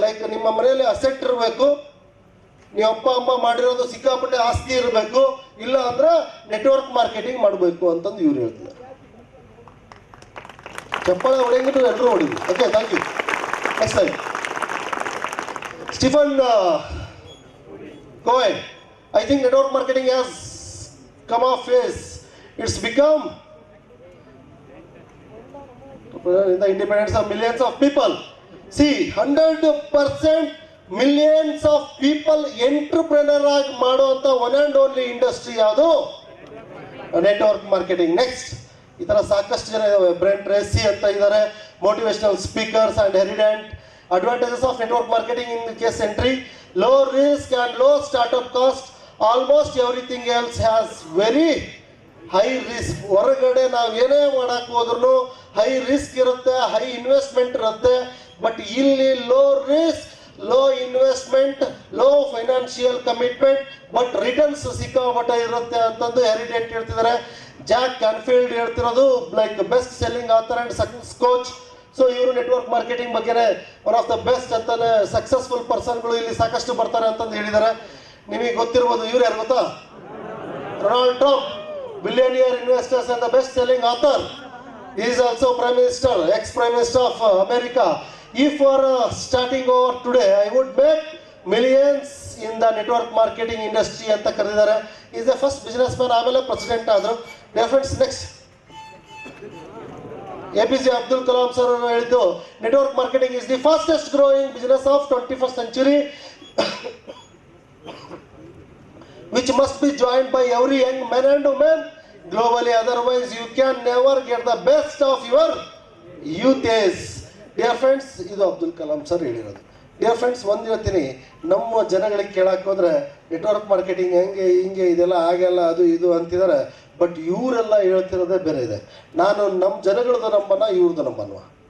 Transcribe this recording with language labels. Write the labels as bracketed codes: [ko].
[kn] Like ನಿಮ್ಮ ಮನೆಯಲ್ಲಿ asset ಇರಬೇಕು, ನೀವು ಅಪ್ಪ ಅಮ್ಮ ಮಾಡಿರೋದು ಸಿಕ್ಕಾಪಟ್ಟೆ ಆಸ್ತಿ ಇರಬೇಕು, ಇಲ್ಲ ಅಂದ್ರೆ ನೆಟ್ವರ್ಕ್ ಮಾರ್ಕೆಟಿಂಗ್ ಮಾಡಬೇಕು ಅಂತಂದು ಇವ್ರು ಹೇಳ್ತಿದ್ದಾರೆ. ಚಪ್ಪಾಳೆ ಹೊಡೆಯಂಗಿಟ್ಟು ಎಲ್ಲರೂ ಹೊಡಿದ್ವಿ. [en] Okay, thank you. Next time Stephen Cohen, I think network marketing has come of face. It's become the independence of millions of people. [kn] See, 100% millions of people entrepreneur ಆಗಿ ಮಾಡುವಂತ ಒನ್ ಅಂಡ್ ಓನ್ಲಿ ಇಂಡಸ್ಟ್ರಿ ಯಾವುದು? Network marketing. Next, ಈ ತರ ಸಾಕಷ್ಟು ಜನ ಇದಾವೆ. Brent Tracy ಅಂತ ಇದ್ದಾರೆ, motivational speakers and ಹೆರಿಡೆಂಟ್. [en] Advantages of network marketing in case entry, low risk and low startup cost. Almost everything else has very high risk. [kn] ಹೊರಗಡೆ ನಾವು ಏನೇ ಮಾಡಕ್ ಹೋದ್ರು ಹೈ ರಿಸ್ಕ್ ಇರುತ್ತೆ, ಹೈ ಇನ್ವೆಸ್ಟ್ಮೆಂಟ್ ಇರುತ್ತೆ. ಬಟ್ ಇಲ್ಲಿ low risk, low investment, low financial commitment, but returns ಸಿಕ್ಕಾಪಟ್ಟೆ ಇರುತ್ತೆ ಅಂತಂದು ಹೆರಿಡೆಂಟ್ ಹೇಳ್ತಿದ್ದಾರೆ. [en] Jack Canfield [kn] ಹೇಳ್ತಿರೋದು, [en] Like best selling author and success coach. [kn] So ಇವರು ನೆಟ್ವರ್ಕ್ ಮಾರ್ಕೆಟಿಂಗ್ ಬಗ್ಗೆನೇ ಒನ್ ಆಫ್ ದ ಬೆಸ್ಟ್ ಅಂತಾನೆ ಸಕ್ಸಸ್ಫುಲ್ ಪರ್ಸನ್ಗಳು ಇಲ್ಲಿ ಸಾಕಷ್ಟು ಬರ್ತಾರೆ ಅಂತಂದು ಹೇಳಿದ್ದಾರೆ. ನಿಮಗೆ ಗೊತ್ತಿರ್ಬೋದು, ಇವ್ರು ಯಾರು ಗೊತ್ತಾ? [en] Donald Trump, billionaire investors and the best selling author. He is also Prime Minister, ex-Prime Minister of America. If for starting over today, I would make millions in the network marketing industry [kn] anta karidare. [en] He is the first businessman, [kn] ಆಮೇಲೆ [en] president [kn] ಆದ್ರು. [en] Dear friends, next, APJ Abdul Kalam sir [kn] ಹೇಳಿದ್ದು, [en] network marketing is the fastest growing business of 21st century which must be joined by every young man and woman globally, otherwise you can never get the best of your youth days. [kn] Dear friends, ಇದು Abdul Kalam sir ಹೇಳಿರೋದು. Dear friends, ಒಂದು ಹೇಳ್ತೀನಿ, ನಮ್ಮ ಜನಗಳಿಗೆ ಕೇಳಕ್ಕೆ ಹೋದ್ರೆ network marketing ಹೆಂಗೆ ಹಿಂಗೆ ಇದೆಲ್ಲ ಆಗಲ್ಲ ಅದು ಇದು ಅಂತಿದ್ದಾರೆ. ಬಟ್ ಇವರೆಲ್ಲ ಹೇಳ್ತಿರೋದೇ ಬೇರೆ ಇದೆ. ನಾನು ನಮ್ಮ ಜನಗಳದ್ದು ನಂಬನ್ನ, ಇವ್ರದ್ದು ನಂಬನ್ವಾ?